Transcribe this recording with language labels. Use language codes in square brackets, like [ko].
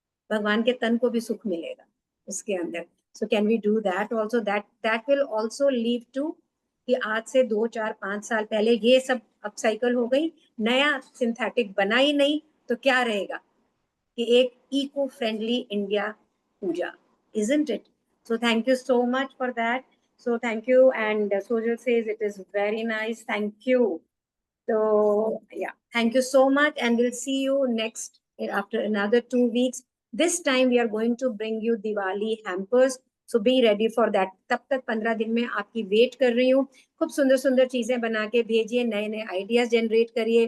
[hi] भगवान के तन को भी सुख मिलेगा उसके अंदर। [en] So can we do that also? That will also lead to [hi] कि आज से 2 4 5 साल पहले ये सब अपसाइकल हो गई, नया सिंथेटिक बना ही नहीं, तो क्या रहेगा कि एक eco friendly India Puja, [en] isn't it? So thank you so much for that. So thank you, and Sojal says it is very nice. Thank you. So yeah, thank you so much, and we'll see you next after another 2 weeks. This time we are going to bring you Diwali hampers. So be ready for that. [hi] तब तक 15 दिन में आपकी wait कर रही हूँ। खूब सुंदर सुंदर चीजें बना के भेजिए, नए नए आइडियाज जनरेट करिए।